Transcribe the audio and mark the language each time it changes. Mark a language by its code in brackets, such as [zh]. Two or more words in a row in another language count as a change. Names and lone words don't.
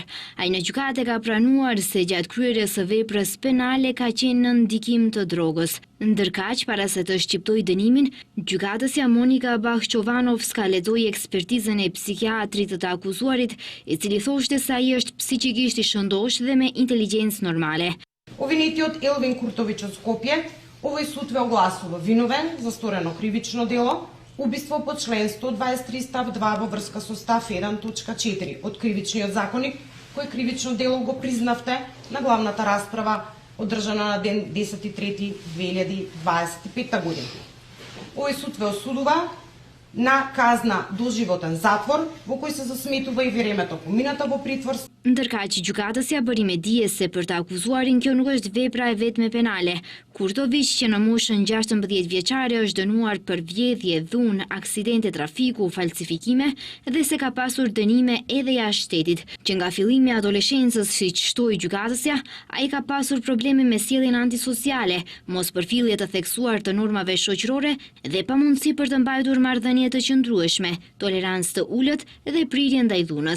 [sq] Ai në gjykatë ka pranuar se gjatë kryerjes së veprës penale ka qenë në ndikim të drogës. Ndërkaq, para se të shqiptoj dënimin, gjykatësja Monika Bakhçovanovska lexoi ekspertizën e psikiatrit të akuzuarit, i cili thoshte se ai është psiqikisht i shëndosh dhe me inteligjencë normale. [mk] Обвинетиот Елвин Куртовиќ од Скопје овој суд ве огласува виновен за сторено кривично дело, убиство по член 123 став 2 во врска со став 1.4 од Кривичниот законник, кој кривично дело го признавте на главната расправа одржана на ден 10.3.2025 година. Овој суд ве осудува на казна доживотен затвор, во кој се засметува и времето помината во притвор. [sq] Ndërkaq, gjykatësja bëri me dije se për të akuzuarin kjo nuk është vepra e vetme penale. Kurtović, që në moshën 16 vjeçare është dënuar për vjedhje, dhunë, aksidente trafiku, falsifikime dhe se ka pasur dënime edhe jashtë shtetit, që nga fillimi i adoleshencës, siç shtoi gjykatësja, ai ka pasur probleme me sjelljen antisociale, mospërfillje të theksuar të normave shoqërore dhe pamundësi për të mbajtur marrëdhënie të qëndrueshme, tolerancë të ulët dhe prirje ndaj dhunës.